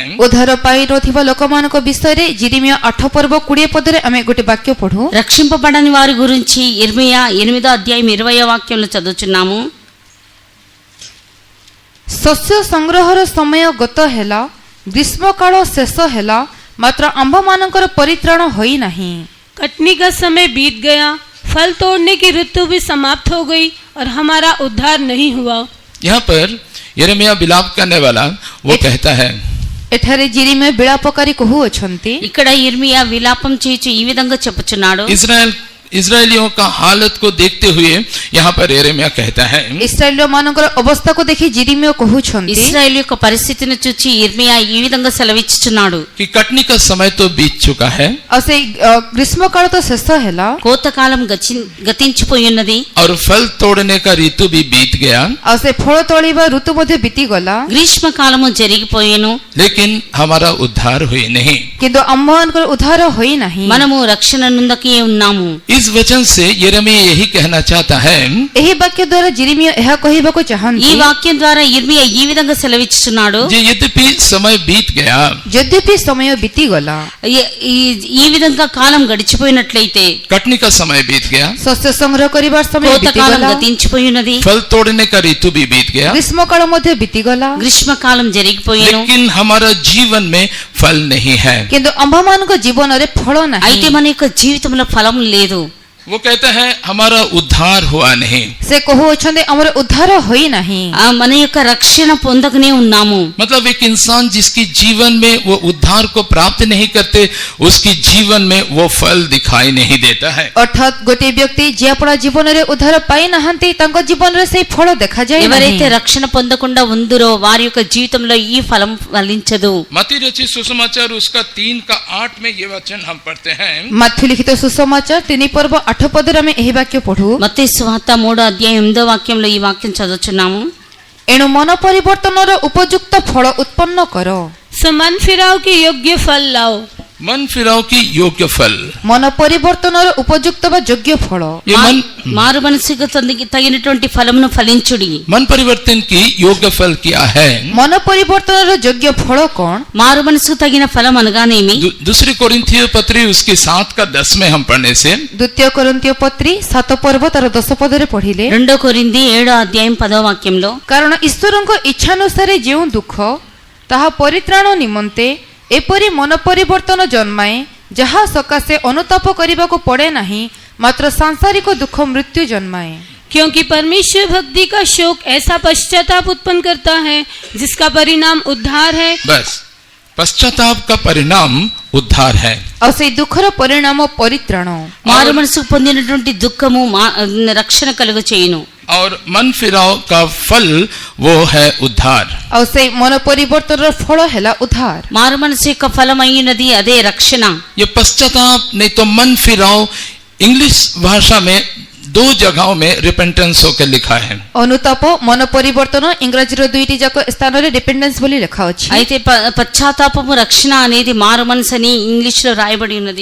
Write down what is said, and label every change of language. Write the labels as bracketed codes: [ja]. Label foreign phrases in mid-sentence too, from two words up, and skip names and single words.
[or] ଉଦ୍ଧାର ପାଇନଥିବା ଲୋକମାନଙ୍କ ବିଷୟରେ ଜିରିମିୟା 8 ପର୍ବ 20 ପଦରେ ଆମେ ଗୋଟେ ବାକ୍ୟ ପଢୁ। [te] రక్షింపబడని వారి గురించి ఇర్మియా 8వ అధ్యాయం 20వ వాక్యంలో చదువుచున్నాము. [or] ଶସ୍ୟ ସଂଗ୍ରହର ସମୟ ଗତ ହେଲା, ଗ୍ରୀଷ୍ମକାଳ ଶେଷ ହେଲା, ମାତ୍ର ଆମ୍ଭମାନଙ୍କର ପରିତ୍ରାଣ ହୋଇନାହିଁ। [hi] कटनी का समय बीत गया, फल तोड़ने की ऋतु भी समाप्त हो गई और हमारा उद्धार नहीं हुआ। यहाँ पर यिर्मयाह विलाप करने वाला वो कहता है, [or] ଏଠାରେ ଜିରିମିୟା ବିଳାପକାରୀ କହୁଅଛନ୍ତି [te] ఇక్కడ ఇర్మియా విలాపం చేయుచు ఈ విధంగా చెప్పుచున్నాడు. [hi] इस्राएलियों का हालत को देखते हुए यहाँ पर यिर्मयाह कहता है, [or] ଇସ୍ରାଏଲ ମାନଙ୍କର ଅବସ୍ଥାକୁ ଦେଖି ଜିରିମିୟା କହୁଛନ୍ତି [te] ఇశ్రాయేలు యొక్క పరిస్థితిని చూచి ఇర్మియా ఈ విధంగా సెలవిచ్చుచున్నాడు. [hi] कि कटनी का समय तो बीत चुका है [or] ଆଉ ସେଇ ଗ୍ରୀଷ୍ମକାଳ ତ ଶେଷ ହେଲା, [te] కోతకాలం గతించిపోయి ఉన్నది. [hi] और फल तोड़ने का ऋतु भी बीत गया, [or] ଆଉ ସେ ଫଳ ତୋଳିବା ଋତୁ ମଧ୍ୟ ବିତିଗଲା, [te] గ్రీష్మకాలము జరిగిపోయేను. [hi] लेकिन हमारा उद्धार हुई नहीं। [or] କିନ୍ତୁ ଆମ୍ଭମାନଙ୍କର ଉଦ୍ଧାର ହୋଇନାହିଁ। [te] మనము రక్షణ నుందకే ఉన్నాము. [hi] इस वचन से यिर्मयाह यही कहना चाहता है [or] ଏହି ବାକ୍ୟ ଦ୍ୱାରା ଜିରିମିୟା ଏହା କହିବାକୁ [te] ఈ [or] ଚାହାନ୍ତି [te] వాక్యం ద్వారా ఇర్మియా ఈ విధంగా సెలవిచ్చుచున్నాడు. [hi] जे यद्यपि समय बीत गया, [or] ଯଦ୍ୟପି ସମୟ ବିତିଗଲା, [te] ఈ విధంగా కాలం గడిచిపోయినట్లయితే [hi] कटनी का समय बीत गया, [or] ଶସ୍ୟ ସଂଗ୍ରହ କରିବାର ସମୟ [te] కోతకాలం [or] ବିତିଗଲା, [te] గతించిపోయి ఉన్నది. [hi] फल तोड़ने का ऋतु भी बीत गया, [or] ଗ୍ରୀଷ୍ମକାଳ ମଧ୍ୟ ବିତିଗଲା, [te] గ్రీష్మకాలం జరిగిపోయేను. [hi] लेकिन हमारा जीवन में फल नहीं है। [or] କିନ୍ତୁ ଆମ୍ଭମାନଙ୍କ ଜୀବନରେ ଫଳ ନାହିଁ। [te] అయితే మన యొక్క జీవితంలో ఫలం లేదు. [hi] वो कहता है हमारा उद्धार हुआ नहीं। [or] ସେ କହୁଅଛନ୍ତି ଆମର ଉଦ୍ଧାର ହୋଇନାହିଁ। [te] మన యొక్క రక్షణ పొందకనే ఉన్నాము। [hi] मतलब एक इंसान जिसकी जीवन में वो उद्धार को प्राप्त नहीं करते, उसकी जीवन में वो फल दिखाई नहीं देता है। [or] ଅର୍ଥାତ୍ ଗୋଟିଏ ବ୍ୟକ୍ତି ଯିଏ ଆପଣା ଜୀବନରେ ଉଦ୍ଧାର ପାଇନାହାନ୍ତି ତାଙ୍କ ଜୀବନରେ ସେହି ଫଳ ଦେଖାଯାଏ [te] ఎవరైతే [or] ନାହିଁ। [te] రక్షణ పొందకుండా ఉందరో వారి యొక్క జీవితంలో ఈ ఫలం ఫలించదు। [hi] मत्ती रचित सुसमाचार उसका 3:8 में ये वचन हम पढ़ते हैं। [or] ମାଥ୍ୟୁ ଲିଖିତ ସୁସମାଚାର 3 ପର୍ବ 8 ପଦରେ ଆମେ ଏହି ବାକ୍ୟ ପଢୁ। [te] మత్తయి సువార్త 3:8 వాక్యంలో ఈ వాక్యం చదువుచున్నాము। [or] ଏଣୁ ମନ ପରିବର୍ତ୍ତନର ଉପଯୁକ୍ତ ଫଳ ଉତ୍ପନ୍ନ କର। [hi] समान फिराव के योग्य फल लाओ। मन फिराव की योग्य फल। [or] ମନ ପରିବର୍ତ୍ତନର ଉପଯୁକ୍ତ ବା ଯୋଗ୍ୟ ଫଳ। [hi] ये मन [te] మారు మనసుకు తగినటువంటి ఫలమును ఫలించుడి। [hi] मन परिवर्तन की योग्य फल क्या है? [or] ମନ ପରିବର୍ତ୍ତନର ଯୋଗ୍ୟ ଫଳ କଣ? [te] మారు మనసుకు తగిన ఫలం అనగానేమి? [hi] दूसरी कोरिन्थियों पत्री उसके 7 का 10 में हम पढ़ने से [or] ଦ୍ୱିତୀୟ କୋରିନ୍ଥୀୟ ପତ୍ରୀ 7 ପର୍ବ ତାର 10 ପଦରେ ପଢିଲେ, [te] 2 కొరింథీ 7:10 వాక్యంలో [or] କାରଣ ଈଶ୍ୱରଙ୍କ ଇଚ୍ଛାନୁସାରେ ଯେଉଁ ଦୁଃଖ ତାହା ପରିତ୍ରାଣ ନିମନ୍ତେ ଏପରି ମନ ପରିବର୍ତ୍ତନ ଜନ୍ମାଏ ଯାହା ସକାଶେ ଅନୁତାପ କରିବାକୁ ପଡେ ନାହିଁ, ମାତ୍ର ସାଂସାରିକ ଦୁଃଖ ମୃତ୍ୟୁ ଜନ୍ମାଏ। [hi] क्योंकि परमेश्वर भक्ति का शोक ऐसा पश्चाताप उत्पन्न करता है जिसका परिणाम उद्धार है। बस पश्चाताप का परिणाम उद्धार है। [or] ଆଉ ସେଇ ଦୁଃଖର ପରିଣାମ ପରିତ୍ରାଣ। [te] మారు మనసుకు పొందినటువంటి దుఃఖము రక్షణ కలుగ చేయును। [hi] और मन फिराव का फल वो है उद्धार। [or] ଆଉ ସେଇ ମନ ପରିବର୍ତ୍ତନର ଫଳ ହେଲା ଉଦ୍ଧାର। [te] మారు మనసు యొక్క ఫలం అయినది అదే రక్షణ। [hi] ये पश्चाताप नहीं तो मन फिराव इंग्लिश भाषा में 2 जगहों में रिपेंटेंस होकर लिखा है। [or] ଅନୁତାପ ମନ ପରିବର୍ତ୍ତନ ଇଂରାଜୀର ଦୁଇଟି ଯାକ ସ୍ଥାନରେ ରିପେଣ୍ଡେନ୍ସ ବୋଲି ଲେଖା ଅଛି। [te] అయితే పశ్చాత్తాపము రక్షణ అనేది మారు మనసు అని ఇంగ్లీష్ లో రాయబడి ఉన్నది।